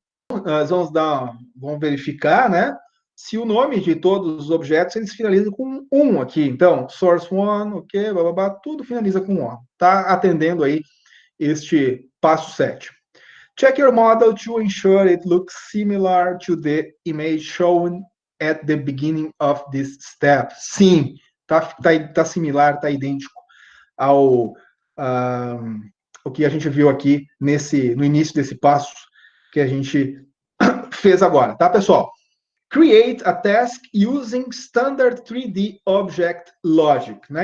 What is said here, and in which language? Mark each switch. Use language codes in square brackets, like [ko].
[pt] Nós vamos verificar, né, se o nome de todos os objetos eles finalizam com 1 aqui. Então, source one, ok, blá, blá, blá, tudo finaliza com 1. Está atendendo aí este passo 7. [en] Check your model to ensure it looks similar to the image shown at the beginning of this step. [pt] Sim, tá similar, tá idêntico ao o que a gente viu aqui no início desse passo que a gente fez agora, tá, pessoal? [en] Create a task using standard 3D object logic, né?